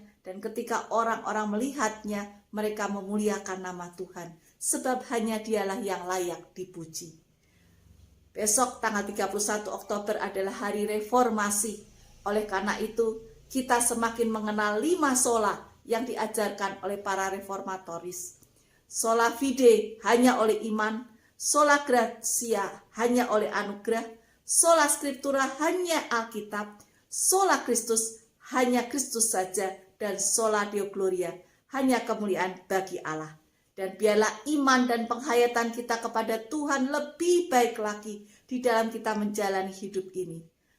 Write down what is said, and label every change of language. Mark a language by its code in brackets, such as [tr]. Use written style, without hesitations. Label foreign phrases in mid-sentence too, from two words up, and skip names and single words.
[id] Dan ketika orang-orang melihatnya, mereka memuliakan nama Tuhan, sebab hanya Dialah yang layak dipuji. Besok tanggal 31 Oktober adalah hari reformasi. Oleh karena itu, kita semakin mengenal 5 sola yang diajarkan oleh para reformatoris. [la] Sola fide [id] hanya oleh iman, [la] sola gratia [id] hanya oleh anugerah, [la] sola scriptura [id] hanya Alkitab, [la] sola Kristus [id] hanya Kristus saja, dan [la] sola Deo Gloria [id] hanya kemuliaan bagi Allah. Dan biarlah iman dan penghayatan kita kepada Tuhan lebih baik lagi di dalam kita menjalani hidup ini.